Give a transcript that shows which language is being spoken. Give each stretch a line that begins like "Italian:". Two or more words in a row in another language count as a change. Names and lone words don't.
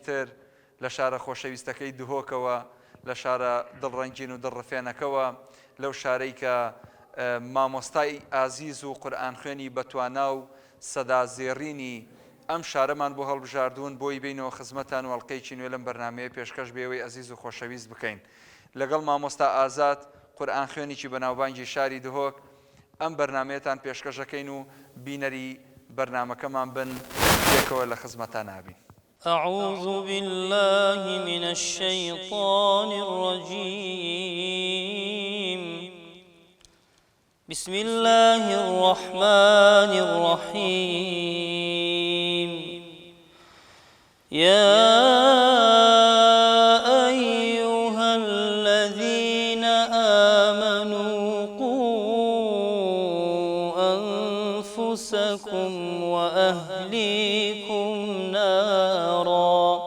Central Kurdish: تر لە شارە خۆشەویستەکەی دهۆکەوە لە شارە دڵڕەنگین و دڵڕفێنەکەوە لەو شارەی کە مامۆستای ئازیز و قورئان خوێنی بەتوانا و سەدا زێڕینی ئەم شارەمان بۆ هەڵبژاردوون بۆی بینەوە خزمەتان و هەڵقەیەکی نوێ لەم بەرنامەیە پێشکەش بێەوەی ئەزیز و خۆشەویست بکەین لەگەڵ مامۆستا ئازاد قورئان خوێنێکی بەناوبانگی شاری دهۆک ئەم بەرنامەیەتان پێشکەشەکەین و بینەری بەرنامەکەمان بن پێکەوە لە خزمەتان نابین
Arabic: أعوذ بالله من الشيطان الرجيم بسم الله الرحمن الرحيم يا أيها الذين آمنوا قوا أنفسكم وأهليكم نارا